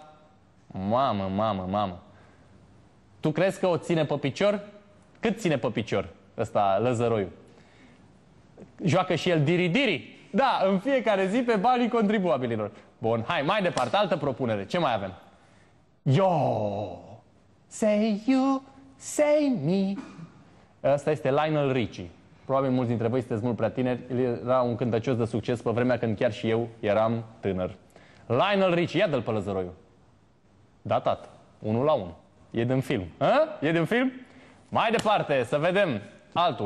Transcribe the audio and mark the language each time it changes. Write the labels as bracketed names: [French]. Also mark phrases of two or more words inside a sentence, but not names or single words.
[Romanian] Mamă. Tu crezi că o ține pe picior? Cât ține pe picior ăsta Lăzăroiu? Joacă și el diri-diri? Da, în fiecare zi pe banii contribuabililor. Bun, hai, mai departe, altă propunere. Ce mai avem? [English] Yo! Say you, say me. [Romanian] Ăsta este Lionel Richie. Probabil mulți dintre voi sunteți mult prea tineri. El era un cântăcios de succes pe vremea când chiar și eu eram tânăr. Lionel Richie, ia dă-l pe Lăzăroiu. Da, tată, 1-1. E din film. E din film? Mai departe, să vedem altul.